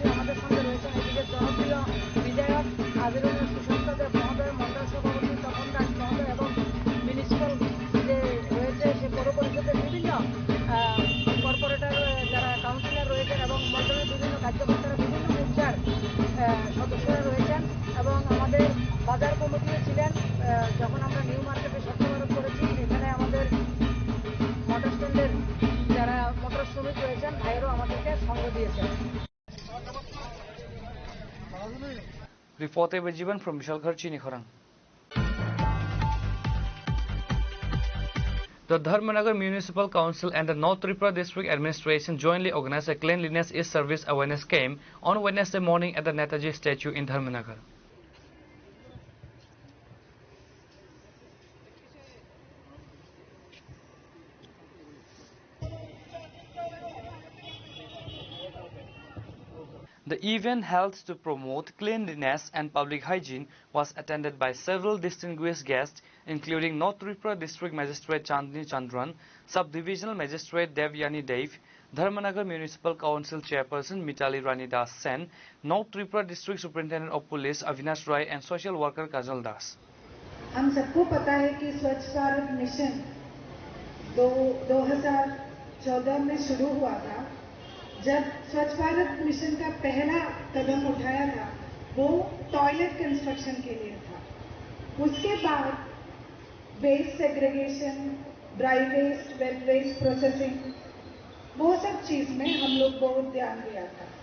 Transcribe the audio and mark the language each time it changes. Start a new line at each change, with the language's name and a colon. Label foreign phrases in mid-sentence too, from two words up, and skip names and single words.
Bangla: আমাদের সঙ্গে রয়েছেন এদিকে জনপ্রিয় বিধায়ক আদিরুল সুশান্ত দেব মহোদয়, মন্ডল সভাপতি তপন দাস মহোদয় এবং মিউনিসিপ্যাল যে রয়েছে সে পৌর পরিষদের বিভিন্ন কর্পোরেটর যারা কাউন্সিলর রয়েছেন এবং মন্ডলের বিভিন্ন কার্যকর্তারা, বিভিন্ন মোর্চার সদস্যরা রয়েছেন এবং আমাদের বাজার কমিটিও ছিলেন। যখন আমরা নিউ মার্কেটে স্বচ্ছ ভারত করেছি, এখানে আমাদের
English: motor stand's
Bangla: যারা মোটর শ্রমিক রয়েছেন ভাইয়েরও আমাদেরকে সঙ্গ দিয়েছেন।
English: Reported by Jivan from Vishalgarh, Chinikhorang. The Dharmanagar Municipal Council and the North Tripura District Administration jointly organized a Cleanliness is Service Awareness Camp on Wednesday morning at the Netaji statue in Dharmanagar. The event held to promote cleanliness and public hygiene was attended by several distinguished guests, including North Tripura District Magistrate Chandni Chandran, Sub-Divisional Magistrate Devyani Dev, Dharmanagar Municipal Council Chairperson Mitali Rani Das Sen, North Tripura District Superintendent of Police Avinash Roy and Social Worker Kajal Das.
Hindi: हम सबको पता है कि स्वच्छ भारत मिशन 2014 में शुरू हुआ था। जब स्वच्छ भारत मिशन का पहला कदम उठाया था वो
English: toilet construction
Hindi: के लिए था। उसके बाद
English: waste segregation, dry waste, wet waste processing,
Hindi: वो सब चीज में हम लोग बहुत ध्यान दिया था।